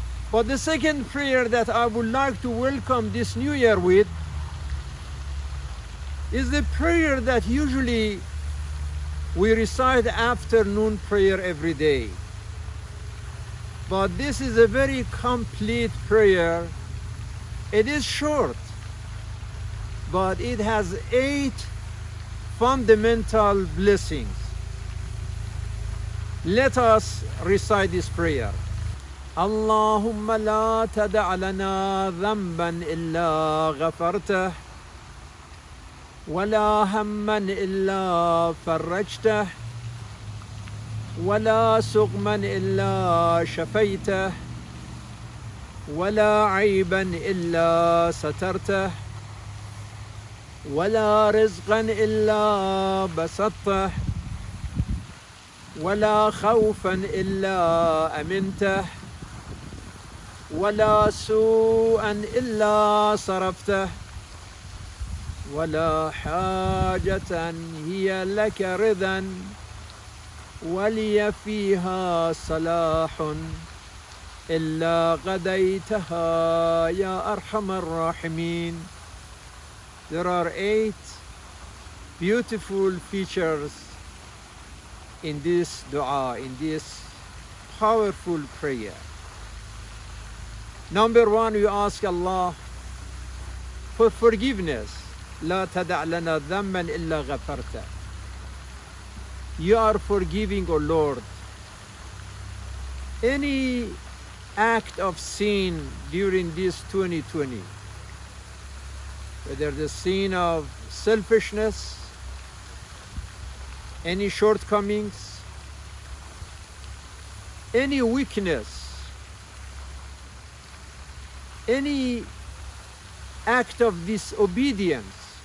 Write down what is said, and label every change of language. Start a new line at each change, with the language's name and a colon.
English: But the second prayer that I would like to welcome this new year with is the prayer that usually we recite afternoon prayer every day. But this is a very complete prayer. It is short, but it has 8 fundamental blessings. Let us recite this prayer.
Arabic: اللهم لا تدع لنا ذنبا إلا غفرته ولا هما إلا فرجته ولا سقما إلا شفيته ولا عيبا إلا سترته ولا رزقا إلا بسطته ولا خوفا إلا أمنته ولا سوءا إلا صرفته ولا حاجة هي لك رضا ولي فيها صلاح إلا غديتها يا أرحم الراحمين.
English: There are 8 beautiful features in this dua, in this powerful prayer. Number 1, we ask Allah for forgiveness.
Arabic: لا تدع لنا ذنبا إلا غفرته.
English: You are forgiving, O Lord, any act of sin during this 2020, whether the sin of selfishness, any shortcomings, any weakness, any act of disobedience.